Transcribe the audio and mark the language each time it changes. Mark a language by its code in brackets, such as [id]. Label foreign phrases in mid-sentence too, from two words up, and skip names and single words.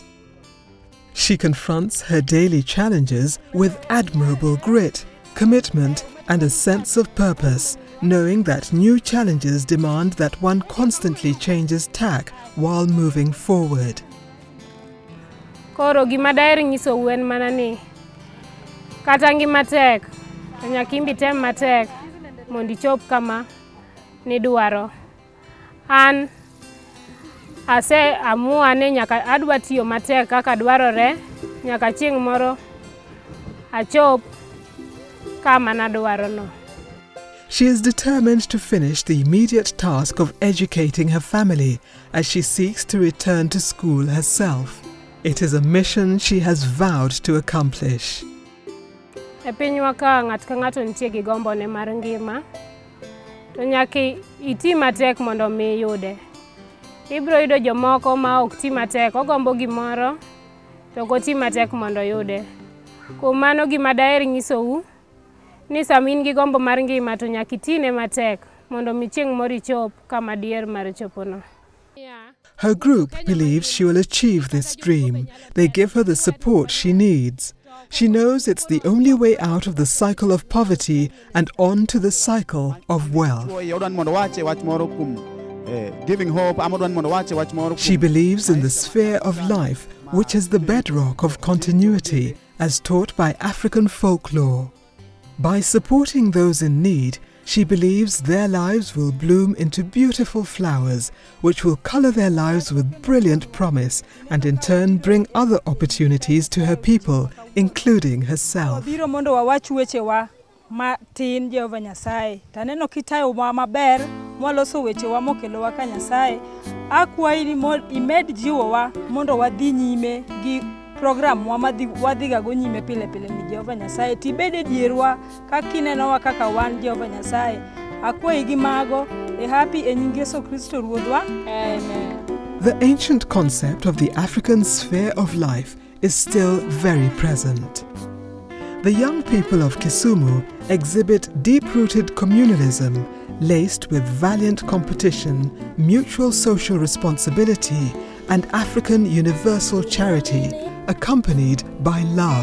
[en] She confronts her daily challenges with admirable grit, commitment, and a sense of purpose, knowing that new challenges demand that one constantly changes tack while moving forward. [luo] Koro gima daher nyisou en mana ni kata ngima tek, to nyaka imbi tem matek mondo ichop kama nidwaro. An amua ni nyaka adwa tiyo matek kaka dwarore, nyaka chieng' moro achop kama nadwaro no. [en] She is determined to finish the immediate task of educating her family as she seeks to return to school herself. It is a mission she has vowed to accomplish. [luo] E pinywa ka ng'ato nitie gi gombo ne mar ngima, to nyaka iti matek mondo mi yude. Ibro yudo jomoko ma ok ti matek, ogombo gimoro to ok oti matek mondo yude. Kuom mano gima daher nyisou ni sama in gi gombo mar ngima to nyaka itine matek mondo mi chieng' moro ichop kama dier mar chopono. [en] Her group believes she will achieve this dream. They give her the support she needs. She knows it's the only way out of the cycle of poverty and on to the cycle of wealth. She believes in the sphere of life, which is the bedrock of continuity, as taught by African folklore. By supporting those in need, she believes their lives will bloom into beautiful flowers, which will color their lives with brilliant promise and in turn bring other opportunities to her people, including herself. [luo] Matin Jehova Nyasaye taneno kitayo maber mwaloso wechewa mokelowa ka Nyasaye akwayi ni imed jiwowa mondo wadhi nyime gi program wadhiga go nyime pile pile ni Jehova Nyasaye tibede dierwa kakinenowa kaka wan Jehova Nyasaye akwayi gi mago happy e nying Yesu Kristo Ruodhwa. Amen. [en] The ancient concept of the African sphere of life is still very present. The young people of Kisumu exhibit deep-rooted communalism laced with valiant competition, mutual social responsibility and African universal charity, accompanied by love.